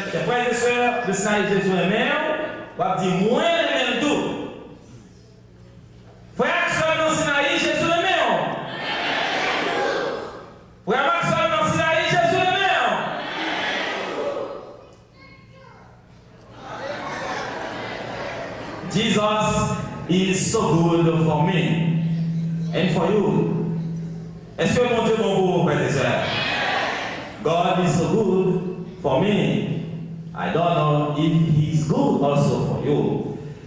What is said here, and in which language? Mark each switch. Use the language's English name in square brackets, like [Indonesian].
[French] Les frères et sœurs de Sinaï, Jésus aime nous. M'a dit moi aime tout. Frères et sœurs de Sinaï, Jésus aime nous. Frères et sœurs de Sinaï, Jésus aime nous. [English] Jesus is so good for me and for you. [French] Est-ce que mon Dieu est bon pour vous, frères et sœurs? [English] God is so good for me. I don't know if He's good also for you.